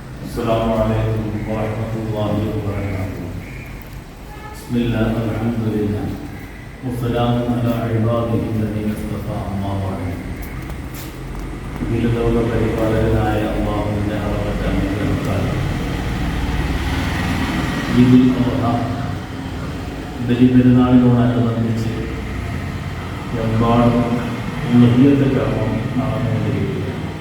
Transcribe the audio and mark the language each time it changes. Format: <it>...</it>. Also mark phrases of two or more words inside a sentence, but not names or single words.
<ar>السلام عليكم ورحمة الله وبركاته. بسم الله الحمد لله والسلام على عباده الذين اصطفى أما بعد.</ar> <ml>ഇതിലുള്ള പരിപാലകനായ അല്ലാഹുവിന്റെ അളവറ്റ അനുഗ്രഹത്താൽ ഈദുൽ അദ്ഹ ബലിപെരുന്നാളിനോടനുബന്ധിച്ച് എമ്പാടും ഉളുഹിയ്യത്ത് കർമ്മം നടന്നുകൊണ്ടിരിക്കുകയാണ്.</ml>